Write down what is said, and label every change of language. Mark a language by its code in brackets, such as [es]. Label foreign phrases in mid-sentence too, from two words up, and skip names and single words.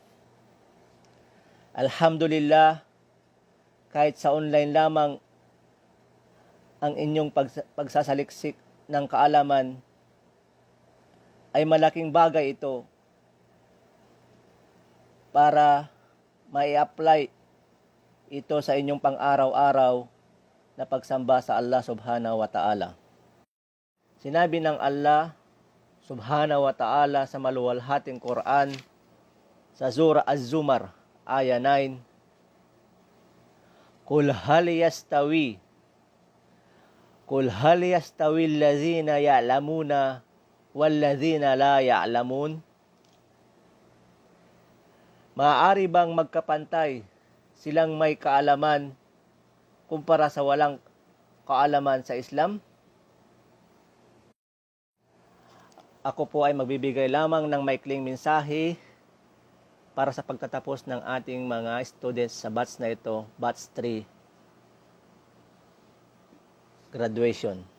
[tl] Alhamdulillah, kahit sa online lamang ang inyong pagsasaliksik ng kaalaman, ay malaking bagay ito para mai-apply ito sa inyong pang-araw-araw na pagsamba sa Allah [ar] سبحانه وتعالى. [tl] Sinabi ng Allah [ar] سبحانه وتعالى [tl] sa maluwalhating Quran sa Surah Az-Zumar, aya 9, [ar] قل هل يستوي الذين يعلمون والذين لا يعلمون. [tl] Maaari bang magkapantay silang may kaalaman kumpara sa walang kaalaman sa Islam? Ako po ay magbibigay lamang ng maikling mensahe para sa pagtatapos ng ating mga students sa batch na ito, [en] batch 3 graduation.